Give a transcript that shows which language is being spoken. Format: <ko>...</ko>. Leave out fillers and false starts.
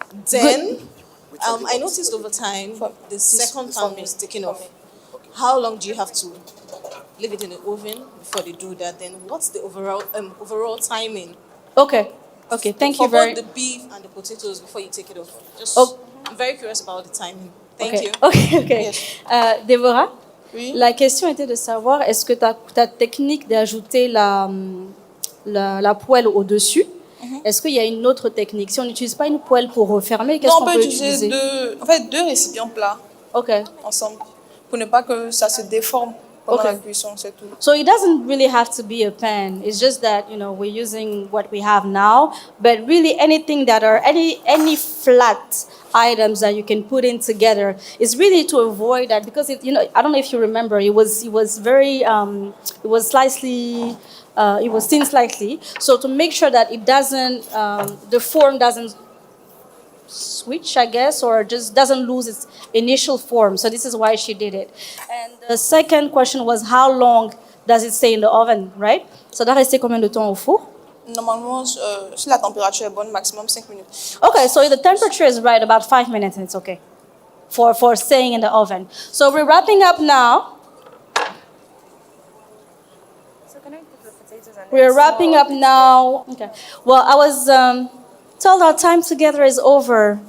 <en>Then, I noticed over time the second pan was taken off. How long do you have to leave it in the oven before they do that? Then, what's the overall timing? Okay. Okay. Thank you very much. For both the beef and the potatoes before you take it off. I'm very curious about the timing. Thank you. Okay. Yes. Déborah? Oui.</en> <fr>La question était de savoir, est-ce que ta technique d'ajouter la poêle au-dessus, est-ce qu'il y a une autre technique? Si on n'utilise pas une poêle pour refermer, qu'est-ce qu'on peut utiliser? deux récipients plats ensemble, pour ne pas que ça se déforme pendant la cuisson, c'est tout.</fr> <en>So it doesn't really have to be a pan. It's just that, we're using what we have now, but really anything that are, any flat items that you can put in together is really to avoid that, because I don't know if you remember, it was very it was thin slightly, so to make sure that it doesn't the form doesn't switch, I guess, or just doesn't lose its initial form. So this is why she did it. And the second question was, how long does it stay in the oven, right? So that</en> <fr>resté combien de temps au four? Normalement, si la température est bonne, maximum 5 minutes.</fr> <en>Okay, so if the temperature is right, about 5 minutes, and it's okay for staying in the oven. So we're wrapping up now. So can I put the potatoes and We're wrapping up now. Okay. Well, I was told our time together is over.</en>